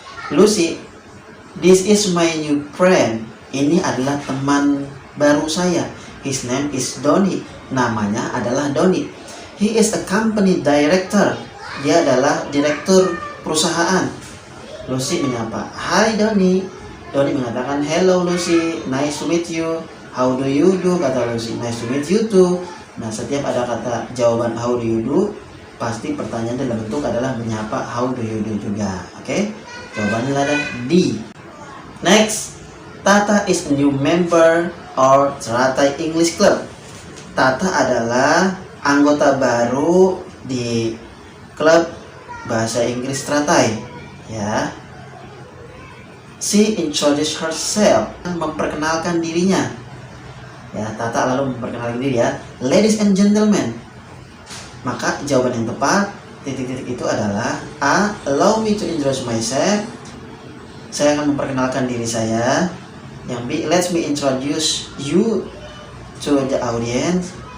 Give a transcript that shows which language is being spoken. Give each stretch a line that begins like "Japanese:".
English: Lucy, this is my new friend.
Indonesian: Ini adalah teman baru saya.
English: His name is Doni.
Indonesian: Namanya adalah Doni.
English: He is a company director.
Indonesian: Dia adalah direktur perusahaan. Lucy menyapa, Hai Doni. Doni mengatakan,
English: hello Lucy, nice to meet you. How do you do?
Indonesian: Kata Lucy,
English: nice to meet you too.
Indonesian: Nah, setiap ada kata jawaban
English: how do you do,
Indonesian: pasti pertanyaan dalam bentuk adalah menyapa how do you do juga. Oke? Jawabannya adalah D.
English: Next, Tata is a new member or Teratai English Club.
Indonesian: Tata adalah anggota baru di klub bahasa Inggris Teratai.
English: Ya. She introduced herself,
Indonesian: memperkenalkan dirinya. Ya, Tata lalu memperkenalkan diri ya.
English: Ladies and gentlemen.
Indonesian: Maka jawaban yang tepat titik-titik itu adalah A,
English: allow me to introduce myself.
Indonesian: saya akan memperkenalkan diri saya.
English: Yang B, let me introduce you to the audience.